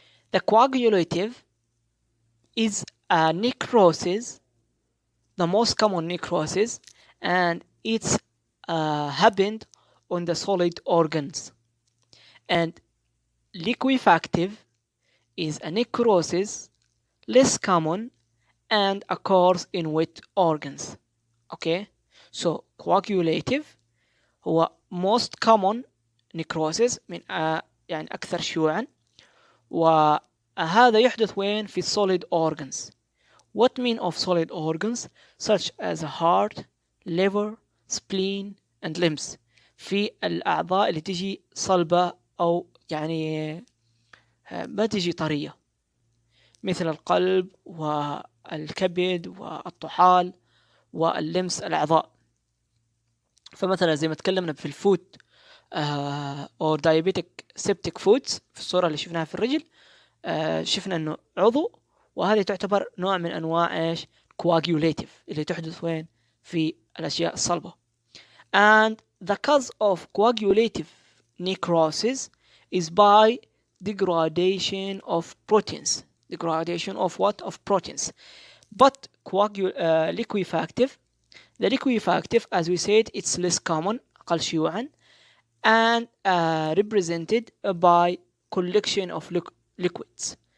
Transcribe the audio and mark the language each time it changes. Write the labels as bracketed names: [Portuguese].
[English] The coagulative is a necrosis, the most common necrosis, and it's happened on the solid organs. And liquefactive is a necrosis less common and occurs in wet organs. Okay, so coagulative [Arabic] هو [English] most common necrosis [Arabic] من يعني أكثر شيوعا، وهذا يحدث وين؟ في solid organs. [English] What mean of solid organs such as heart, liver, spleen and limbs. [Arabic] في الأعضاء اللي تجي صلبة أو يعني ما تجي طرية، مثل القلب والكبد والطحال واللمس الأعضاء. فمثلا زي ما تكلمنا في الفود أو [English] diabetic septic foods [Arabic] في الصورة اللي شفناها في الرجل، شفنا أنه عضو، وهذه تعتبر نوع من أنواع إيش؟ coagulative اللي تحدث وين؟ في الأشياء الصلبة. [English] And the cause of coagulative necrosis is by degradation of proteins. Degradation of what? Of proteins. But liquefactive, the liquefactive, as we said, it's less common, [Arabic] أقل شيوعا, [English] and represented by collection of liquids.